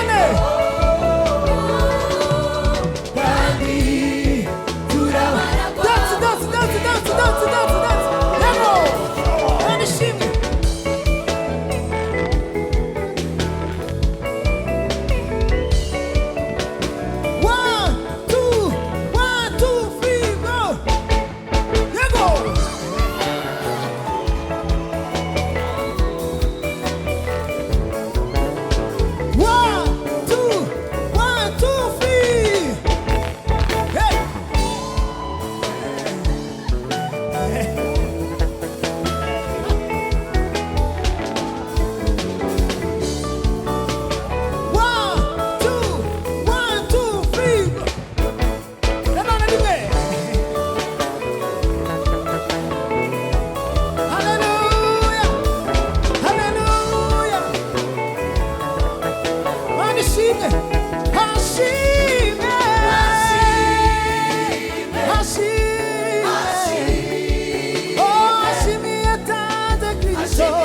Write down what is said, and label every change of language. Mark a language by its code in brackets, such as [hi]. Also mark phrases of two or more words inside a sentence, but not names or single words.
[rw] kandi turabara [en] dance dance dance dance [rw] dance dance dance yego Mana ishimwe [en] one two three go yego one two three hey one two three [rw] nanone rimwe haleluya haleluya Mana ishimwe hashimwe hashimwe oh hashimwe yatanze Kristo